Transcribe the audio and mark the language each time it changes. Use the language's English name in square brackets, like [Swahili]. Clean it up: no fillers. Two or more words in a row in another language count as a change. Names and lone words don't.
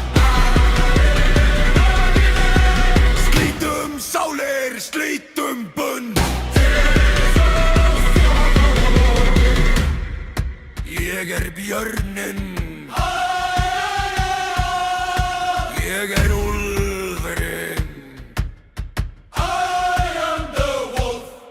[Icelandic] Slítum sálir, slítum bönd. Ég björninn, ég úlfurinn. [English] I am the wolf.